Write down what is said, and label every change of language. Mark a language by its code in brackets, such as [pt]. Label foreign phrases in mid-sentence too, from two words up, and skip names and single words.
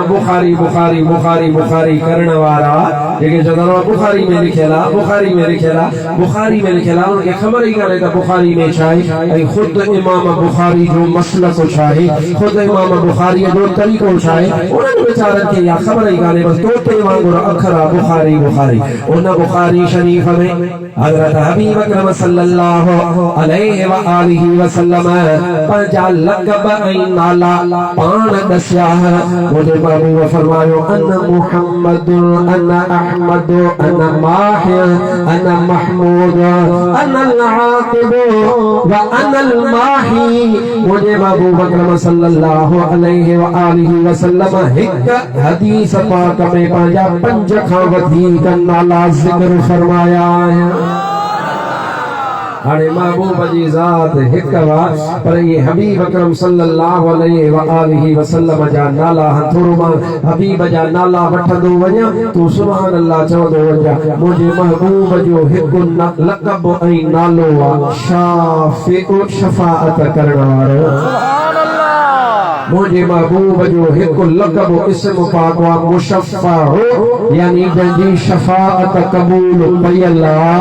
[sd] बुखारी बुखारी बुखारी बुखारी करण वारा जेके चवंदा बुखारी में लिखियल आहे बुखारी में लिखियल आहे बुखारी में लिखियल आहे उनखे ख़बर ई कान्हे त बुखारी में छा आहे ऐं ख़ुदि इमाम बुखारी जो मसलक छा आहे ख़ुदि इमाम बुखारीअ जो तरीक़ो छा आहे उन्हनि वीचारनि खे इहा ख़बर ई कान्हे। बसि तोते वांगुरु अखर आहे बुखारी बुखारी। उन बुखारी शरीफ में हज़रत हबीब अकरम [ar] صلى الله عليه وآله وسلم [sd] पंहिंजा लक़ब ऐं नाला पाण दसिया। मुंहिंजे महबूब फरमायो [ar] أنا محمد أنا أحمد أنا الماحي أنا محمود أنا العاقب وأنا الماحي. [sd] मुंहिंजे महबूब अकरम [ar] صلى الله عليه وآله وسلم [sd] हिक हदीस पाक में पंहिंजा 5 खां वधीक नाला ज़िक्र फरमाया आहिनि। हाणे महबूब जी ज़ात हिक वा पर ये हबीब अकरम [ar] صلى الله عليه وآله وسلم [sd] जा नाला थोरो मां हबीब जा नाला वठंदो वञा तू [ar] سبحان الله [sd] चवंदो वञा। मुंहिंजे महबूब जो हिकु लक़ब ऐं नालो आहे शाफ़िउ शफ़ाअत करण वारो। मुझे महबूब जो हिकु लक़ब इस्म पाक वा मुशफ़्फ़अ यानी जंहिंजी शफ़ाअत क़बूल कयल आहे।